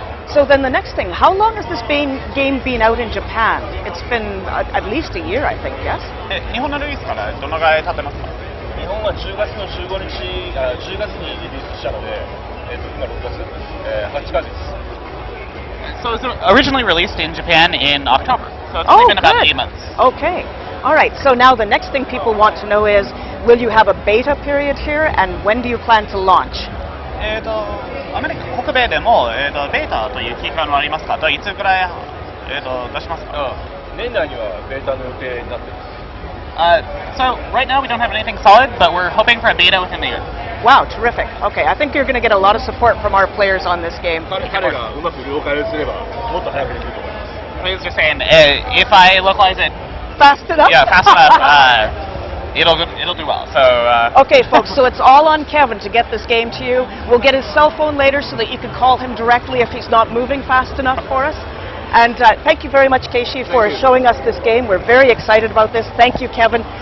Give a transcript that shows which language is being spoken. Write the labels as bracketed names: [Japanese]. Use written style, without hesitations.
[English] So then the next thing, how long has this game been out in Japan? It's been at least a year, I think, yes? [Japanese] 日本のリリースからどのぐらい経ってますか？日本は10月の15日、10月にリリースしたので、今6月、8ヶ月。 [English] So it was originally released in Japan in October, so it's only been about 8 months. Okay. All right. So now the next thing people want to know is, will you have a beta period here, and when do you plan to launch? [Japanese] アメリカ北米でも、ベータという期間はありますか？いつぐらい、出しますか？年内にはベータの予定になっています。 [English] So right now we don't have anything solid, but we're hoping for a beta within the year. Wow, terrific. Okay, I think you're going to get a lot of support from our players on this game. [Japanese] 彼がうまく了解すればもっと早くできると思います。 [English] He was just saying, if I localize it, Fast enough? yeah, fast enough, it'll do well. So. Okay, folks, so it's all on Kevin to get this game to you. We'll get his cell phone later so that you can call him directly if he's not moving fast enough for us. And thank you very much, Keishi, for showing us this game. We're very excited about this. Thank you, Kevin.